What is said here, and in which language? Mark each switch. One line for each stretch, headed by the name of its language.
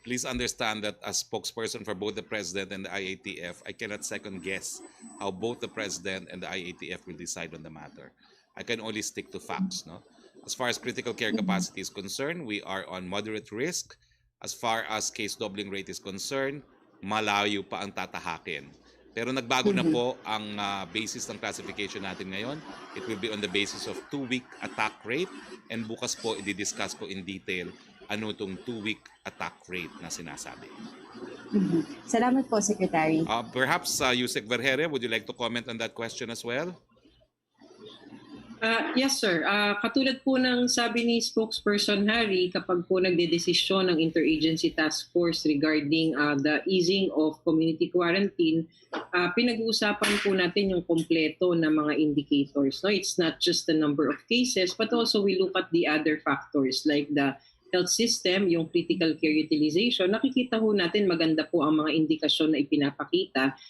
English: Please understand that as spokesperson for both the President and the IATF, I cannot second guess how both the President and the IATF will decide on the matter. I can only stick to facts. No? As far as critical care capacity is concerned, we are on moderate risk. As far as case doubling rate is concerned,
Filipino: malayo pa ang tatahakin. Pero nagbago na po ang basis ng classification natin ngayon.
English: It will be on the basis of 2-week attack rate.
Filipino: And bukas po, i-discuss ko in detail ano itong 2-week attack rate na sinasabi. Salamat po, Secretary.
English: Perhaps, Yusek Vergere, would you like to comment on that question as well?
Filipino: Yes, sir. Katulad po ng sabi ni Spokesperson Harry, kapag po nagdedesisyon ng Interagency Task Force
English: regarding the easing of community quarantine,
Filipino: pinag-uusapan po natin yung kompleto na mga indicators. No?
English: It's not just the number of cases, but also we look at the other factors like the health system, yung critical care utilization.
Filipino: Nakikita ho natin maganda po ang mga indikasyon na ipinapakita.